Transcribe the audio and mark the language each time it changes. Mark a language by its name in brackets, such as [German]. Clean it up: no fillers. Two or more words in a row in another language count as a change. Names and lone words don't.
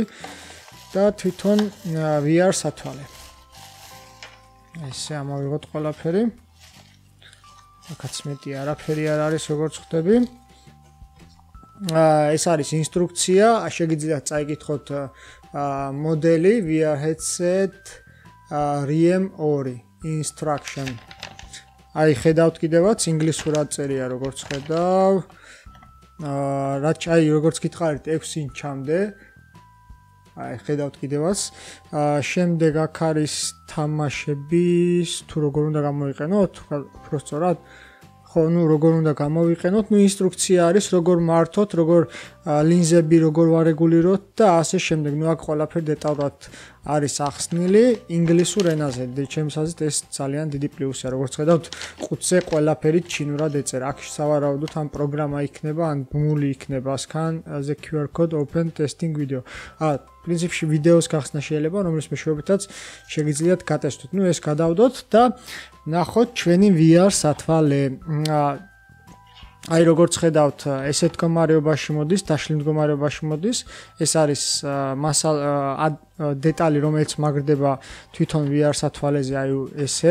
[Georgian] და თვითონ VR სათვალე. ესე ამოვიღოთ ყველაფერი. აქაც მეტი არაფერი არ არის, როგორც ხვდები. ეს არის ინსტრუქცია, შეგიძლიათ წაიკითხოთ მოდელი [English] VR headset REM 2 instruction. [Georgian] აი ხედავთ კიდევაც ინგლისურად წერია, როგორც ხედავ. აი როგორც გითხარით 6 ინჩამდე. აი ხედავთ კიდევაც. შემდეგ აქ არის თამაშების თუ როგორ უნდა გამოიყენოთ, უფრო სწორად ხო, ნუ როგორ უნდა გამოვიყენოთ, ნუ ინსტრუქცია არის, როგორ მართოთ, როგორ ლინზები როგორ ვარეგულიროთ და ასე შემდეგ. ნუ აქ ყველაფერი დეტალურად არის ახსნილი ინგლისურ ენაზე. ჩემს აზრით ეს ძალიან დიდი პლუსია. როგორც ხედავთ, ყუთზე ყველაფერი ჩინურად ეწერა. აქ სავარაუდოდ ამ პროგრამა იქნება, ან ბმული იქნება, სკან [English] the QR code open testing video. [Georgian] პრინციპში ვიდეოს გახსნა შეიძლება, რომლის მეშვეობითაც შეგიძლიათ გატესტოთ. ნუ ეს გადავდოთ და ნახოთ ჩვენი VR სათვალე. აი როგორც ხედავთ, ესეთ მდგომარეობაში მოდის, დაშლილ მდგომარეობაში მოდის. ეს არის დეტალი, რომელიც მაგრდება თვითონ VR სათვალეზე, აი ესე.